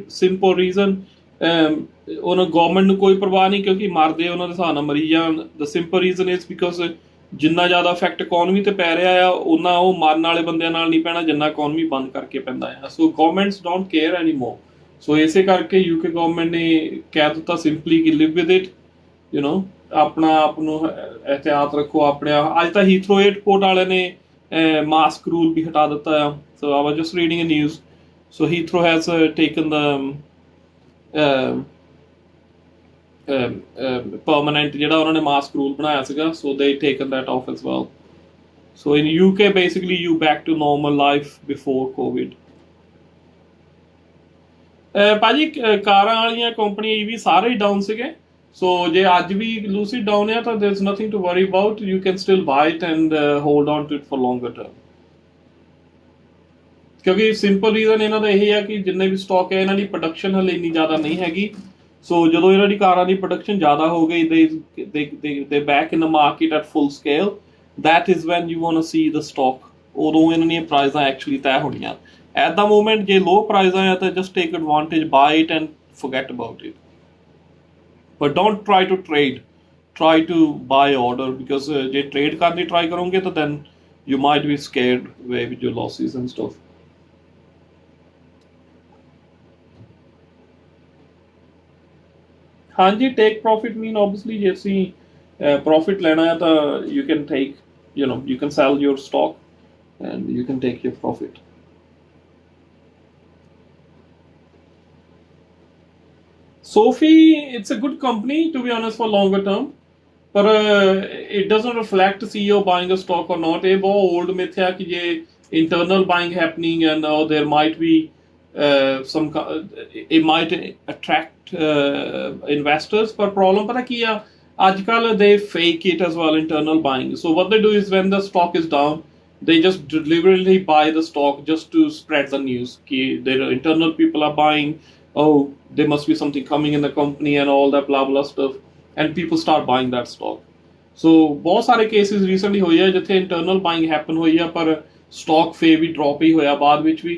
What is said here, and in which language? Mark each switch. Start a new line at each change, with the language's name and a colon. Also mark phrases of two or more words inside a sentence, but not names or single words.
English: Simple reason,
Punjabi: ਉਹਨਾਂ ਗਵਰਨਮੈਂਟ ਨੂੰ ਕੋਈ ਪਰਵਾਹ ਨਹੀਂ ਕਿਉਂਕਿ ਮਰਦੇ ਉਹਨਾਂ ਦੇ ਹਿਸਾਬ ਨਾਲ ਮਰੀ ਜਾਣ.
English: the simple reason is because
Punjabi: ਜਿੰਨਾ ਜ਼ਿਆਦਾ ਇਫੈਕਟ ਇਕੋਨਮੀ ਤੇ ਪੈ ਰਿਹਾ ਆ ਉਹਨਾਂ ਉਹ ਮਰਨ ਵਾਲੇ ਬੰਦਿਆਂ ਨਾਲ ਨਹੀਂ ਪੈਣਾ ਜਿੰਨਾ ਇਕੋਨਮੀ ਬੰਦ ਕਰਕੇ ਪੈਂਦਾ ਆ.
English: so governments don't care any more.
Punjabi: ਸੋ ਇਸੇ ਕਰਕੇ UK ਗਵਰਨਮੈਂਟ ਨੇ ਕਹਿ ਦਿੱਤਾ ਸਿੰਪਲੀ ਕਿ
English: live with it. you know
Punjabi: ਆਪਣਾ ਆਪ ਨੂੰ ਇਹਤਿਆਤ ਰੱਖੋ. ਆਪਣੇ ਅੱਜ ਤਾਂ ਹੀਥਰੋ ਏਅਰਪੋਰਟ ਵਾਲਿਆਂ ਨੇ ਮਾਸਕ ਰੂਲ ਵੀ ਹਟਾ ਦਿੱਤਾ ਆ.
English: So I was just reading a news. So Heathrow has taken the permanent
Punjabi: ਜਿਹੜਾ ਉਹਨਾਂ ਨੇ ਮਾਸਕ ਰੂਲ ਬਣਾਇਆ ਸੀਗਾ.
English: So they taken that off as well. So in UK basically you back to normal life before COVID.
Punjabi: ਭਾਜੀ ਕਾਰਾਂ ਵਾਲੀਆਂ ਕੰਪਨੀਆਂ ਇਹ ਵੀ ਸਾਰੇ ਹੀ ਡਾਊਨ ਸੀਗੇ. So ਜੇ ਅੱਜ ਵੀ ਲੂਸਿਡ ਡਾਊਨ ਹੈ ਤਾਂ
English: there is nothing to worry about. You can still buy it and hold on to it for longer term.
Punjabi: ਕਿਉਂਕਿ ਸਿੰਪਲ ਰੀਜ਼ਨ ਇਹਨਾਂ ਦਾ ਇਹ ਆ ਕਿ ਜਿੰਨੇ ਵੀ ਸਟਾਕ ਹੈ ਇਹਨਾਂ ਦੀ ਪ੍ਰੋਡਕਸ਼ਨ ਹਲੇ ਇੰਨੀ ਜ਼ਿਆਦਾ ਨਹੀਂ ਹੈਗੀ. ਸੋ ਜਦੋਂ ਇਹਨਾਂ ਦੀ ਕਾਰਾਂ ਦੀ ਪ੍ਰੋਡਕਸ਼ਨ ਜ਼ਿਆਦਾ ਹੋ ਗਈ
English: they back in the market at full scale, that is when you want to see the stock.
Punjabi: ਉਦੋਂ ਇਹਨਾਂ ਦੀਆਂ ਪ੍ਰਾਈਜ਼ਾਂ ਐਕਚੁਅਲੀ ਤੈਅ ਹੋਣੀਆਂ.
English: at the moment
Punjabi: ਜੇ ਲੋ ਪ੍ਰਾਈਜ਼ਾਂ ਆ ਤਾਂ
English: just take advantage, buy it and forget about it. but don't try to trade, try to buy order because
Punjabi: ਜੇ trade ਕਰਨ ਦੀ try ਕਰੋਗੇ ਤਾਂ
English: then you might be scared away with your losses and stuff. ਹਾਂਜੀ, take profit mean obviously
Punjabi: ਜੇ ਅਸੀਂ profit ਲੈਣਾ ਹੈ ਤਾਂ
English: you can take, you can sell your stock and you can take your profit. Sophie, it's a good company to be honest for longer term. But it doesn't reflect CEO buying a stock or not.
Punjabi: ਇਹ ਬਹੁਤ
English: old myth
Punjabi: ਹੈ ਕਿ ਜੇ
English: internal buying happening and there might be it might attract investors. ਪਰ problem
Punjabi: ਪਤਾ ਕੀ ਆ, ਅੱਜ ਕੱਲ
English: they fake it as well, internal buying. So what they do is when the stock is down, they just deliberately buy the stock just to spread the news कि their internal people are buying. Oh, there must be something coming in the company and all that blah blah stuff, and people start buying that stock.
Punjabi: So ਬਹੁਤ ਸਾਰੇ
English: cases recently
Punjabi: ਹੋਏ ਆ ਜਿੱਥੇ
English: internal buying happen
Punjabi: ਹੋਈ ਆ ਪਰ stock ਫੇਰ ਵੀ drop ਹੀ ਹੋਇਆ ਬਾਅਦ ਵਿੱਚ ਵੀ.